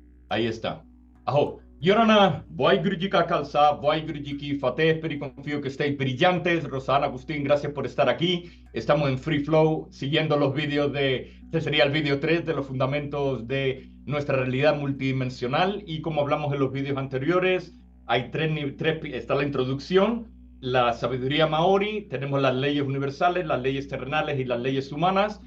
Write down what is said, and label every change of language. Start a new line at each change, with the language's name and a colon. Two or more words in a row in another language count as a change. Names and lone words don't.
Spanish: Ahí está. Aho.
Punjabi: Yorana, ਵਾਹਿਗੁਰੂ ਜੀ ਕਾ ਖ਼ਾਲਸਾ, ਵਾਹਿਗੁਰੂ ਜੀ ਕੀ ਫ਼ਤਿਹ.
Spanish: Espero y confío que estéis brillantes. Rosana, Agustín, gracias por estar aquí. Estamos en Free Flow, siguiendo los vídeos este sería el vídeo 3 de los fundamentos de nuestra realidad multidimensional. Y como hablamos en los vídeos anteriores, hay está la introducción, la sabiduría maori, tenemos las leyes universales, las leyes terrenales y las leyes humanas.